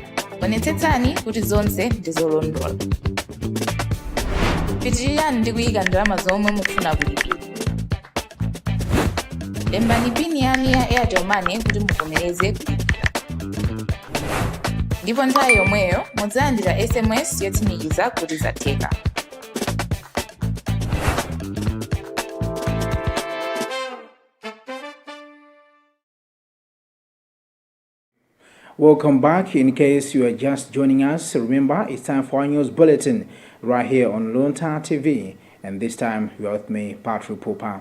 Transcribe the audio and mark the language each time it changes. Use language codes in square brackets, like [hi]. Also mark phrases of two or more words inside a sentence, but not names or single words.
[ny] Onetsetsani kuti zonse ndi zolondola. Pitirirani ndi kuyika ndalama zomwe mufuna kulipira. Lembani pini yanu ya Airtel Money kuti muvomereze kulipira. Ndipo nthawi yomweyo mudzalandira SMS yotsimikiza kuti zatheka. [en] Welcome back. In case you are just joining us, remember it's time for our news bulletin right here on Luntha TV, and this time you are with me, Patrick Popa.